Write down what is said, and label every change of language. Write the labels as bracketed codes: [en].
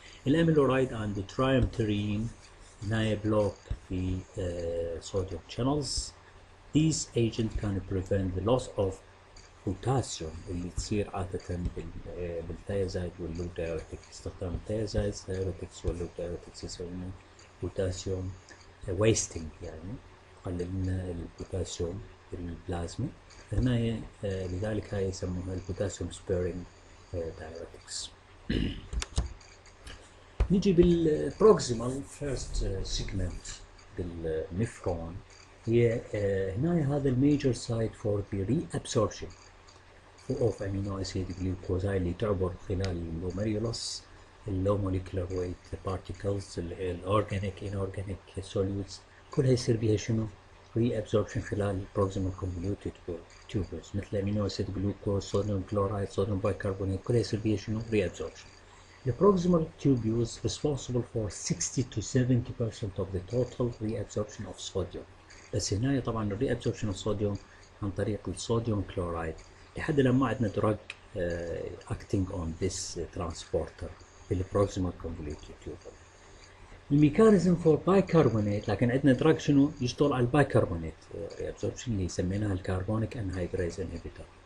[en] الاميلورايد and the triamterene هنا block the sodium channels. These agents can prevent the loss of potassium [ar] اللي تصير عادة بالثيازايد واللوب دايوريتك. استخدام الثيازايد دايوريتكس واللوب دايوريتكس يسوون بوتاسيوم ويستنج، يعني يقلل لنا البوتاسيوم في البلازما. هنا لذلك هاي يسمونها البوتاسيوم سبيرنج دايوريتكس. نيجي بالبروكسيمال فيرست سيجمنت بالنفرون. هي هنا هذا الميجر سايت فور ذا ري ابسوربشن اوف امينو اسيد جلوكوز، هاي اللي تعبر خلال اللوميريولاس اللو موليكولار ويت بارتيكلز الاورجانيك انورجانيك سوليوتس، كلها يصير بها شنو؟ ري ابسوربشن خلال البروكسيمال كونفوليوتد تيوبلز مثل امينو اسيد جلوكوز، صوديوم كلورايد، صوديوم بايكربونات، كلها يصير بها شنو؟ ري ابسوربشن. [en] The proximal tubules responsible for 60 to 70% of the total reabsorption of sodium. [ar] بس هنا طبعا reabsorption of sodium عن طريق الصوديوم كلورايد لحد الآن ما عندنا drug acting on this transporter في proximal convoluted tubule. الميكانيزم فور بايكربونات، لكن عندنا drug شنو يشتغل على البايكربونات reabsorption اللي سميناها الكربونيك انهيدريز انهبيتر.